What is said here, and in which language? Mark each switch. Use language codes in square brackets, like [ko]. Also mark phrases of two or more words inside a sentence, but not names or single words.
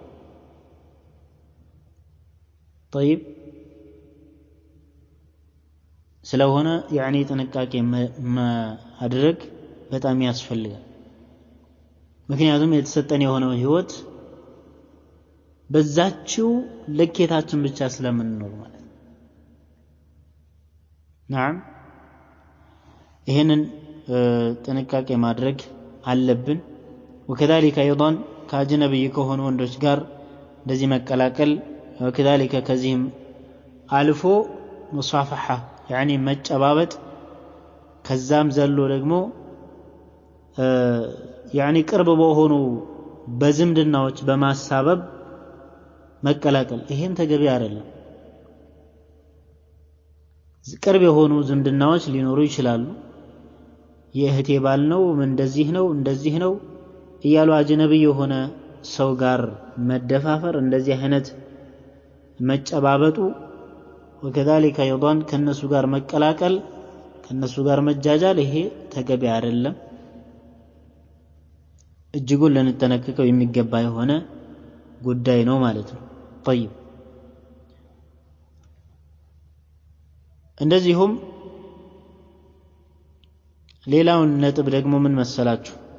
[am] طيب ስለሆነ ያኒ ጥንቃቄ ማድረግ በጣም ያስፈልጋል። ምክንያቱም የተሰጠን የሆነው ህይወት በዛችው ለኬታችን ብቻ ስለምንኖር ማለት ነው። ናም ይሄንን ጥንቃቄ ማድረግ አለብን። [ar] وكذلك ايضا [am] ከአጅነብይ ከሆኑ ወንዶች ጋር እንደዚህ መቀላቀል وكذلك ከዚህም አልፎ [ar] مصافحة يعني [am] መጨባበጥ ከዛም ዘሎ ደግሞ يعني ቅርብ በሆኑ በዝምድናዎች በማሳበብ መቀላቀል ይሄም ተገቢ አይደለም። ቅርብ የሆኑ ዝምድናዎች ሊኖሩ ይችላሉ። የእህቴ ባል ነው እንደዚህ ነው እያሉ አጅነቢ የሆነ ሰው ጋር መደፋፈር እንደዚህ አይነት መጨባበጡ [ar] وكذلك ايضا [am] ከነሱ ጋር መቀላቀል ከነሱ ጋር መጃጃል ይሄ ተገቢ አይደለም። እጅጉን ልንጠነቀቀው የሚገባ የሆነ ጉዳይ ነው ማለት ነው። طيب እንደዚሁም ሌላውን ነጥብ ደግሞ ምን መሰላችሁ?